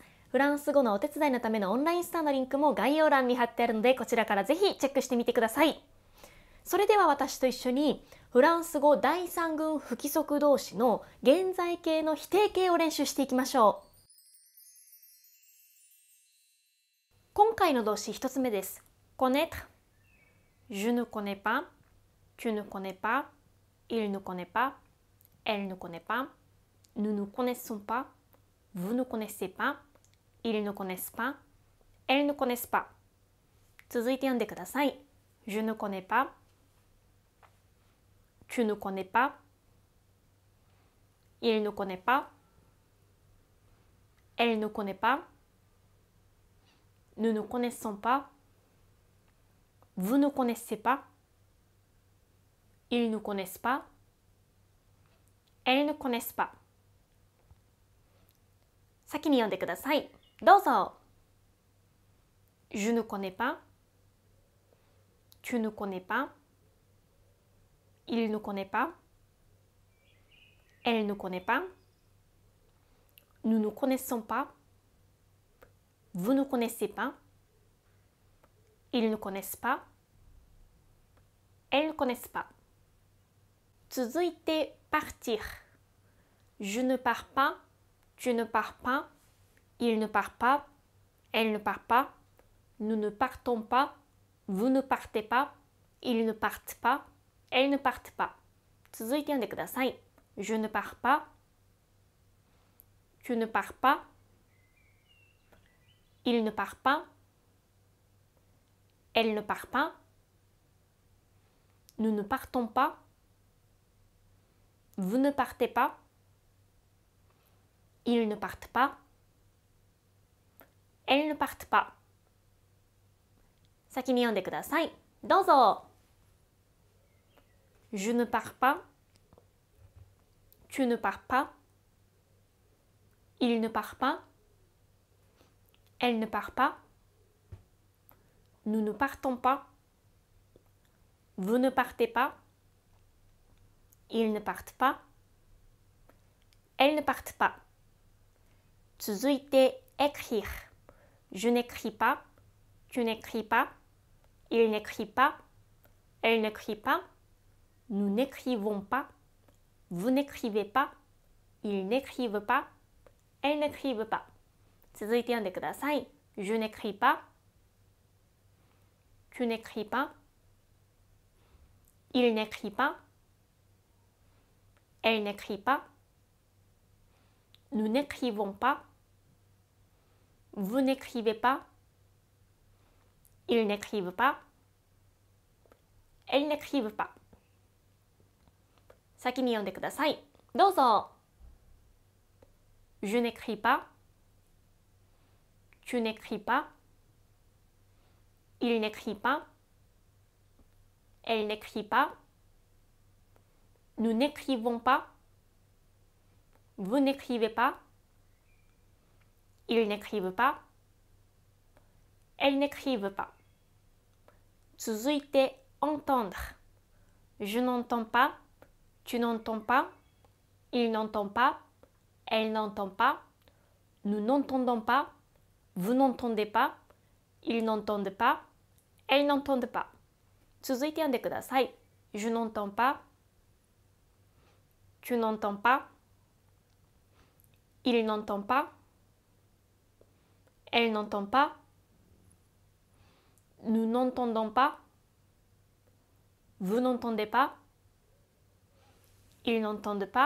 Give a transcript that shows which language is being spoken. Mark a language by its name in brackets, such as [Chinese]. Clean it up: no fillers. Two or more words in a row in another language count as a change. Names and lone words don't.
[Japanese] フランス語のお手伝いのためのオンラインスターのリンクも概要欄に貼ってあるので、こちらからぜひチェックしてみてください。それでは私と一緒にフランス語第三群不規則動詞の現在形の否定形を練習していきましょう。今回の動詞一つ目です。 [French] connaître。Je ne connais pas, tu ne connais pas, il ne connaît pas, elle ne connaît pas, nous ne connaissons pas, vous ne connaissez pas.Ils ne connaissent pas. Elles ne connaissent pas. [Japanese] 続いて読んでください。 [French] Je ne connais pas. Tu ne connais pas. Il ne connaît pas. Elle ne connaît pas. Nous ne connaissons pas. Vous ne connaissez pas. Ils ne connaissent pas. Elles ne connaissent pas. [Japanese] 先に読んでください。 [French] どうぞ。Je ne connais pas. Tu ne connais pas. Il ne connaît pas. Elle ne connaît pas. Nous ne connaissons pas. Vous ne connaissez pas. Ils ne connaissent pas. Elles ne connaissent pas. 続いて partir. Je ne pars pas. Tu ne pars pas. Il ne part pas. Elle ne part pas. Nous ne partons pas. Vous ne partez pas. Ils ne partent pas. Elles ne partent pas. [Japanese] 続いて読んでください。 [French] Je ne pars pas. Tu ne pars pas. Il ne part pas. Elle ne part pas. Nous ne partons pas. Vous ne partez pas. Ils ne partent pas. Elles ne partent pas. [Japanese] 先に読んでください。どうぞ。 [French] Je ne pars pas. Tu ne pars pas. Il ne part pas. Elle ne part pas. Nous ne partons pas. Vous ne partez pas. Ils ne partent pas. Elles ne partent pas. [Japanese] 続いて écrire. [French] Je n'écris pas. Tu n'écris pas. Il n'écrit pas. Elle n'écrit pas. Nous n'écrivons pas. Vous n'écrivez pas. Ils n'écrivent pas. Elles n'écrivent pas. [Japanese] 続いて読んでください。 [French] Je n'écris pas. Tu n'écris pas. Il n'écrit pas. Elle n'écrit pas. Nous n'écrivons pas. Vous n'écrivez pas. Ils n'écrivent pas. Elles n'écrivent pas. [Japanese] 先に読んでください。 [French] どうぞ。Je n'écris pas. Tu n'écris pas. Il n'écrit pas. Elle n'écrit pas. Nous n'écrivons pas. Vous n'écrivez pas. Ils n'écrivent pas. Elles n'écrivent pas. [Japanese] 続いて entendre. [French] Je n'entends pas. Tu n'entends pas. Il n'entend pas. Elle n'entend pas. Nous n'entendons pas. Vous n'entendez pas. Ils n'entendent pas. Elles n'entendent pas. [Japanese] 続いて読んでください。 [French] Je n'entends pas. Tu n'entends pas. Il n'entend pas. Elle n'entend pas. Nous n'entendons pas. Vous n'entendez pas. Ils n'entendent pas.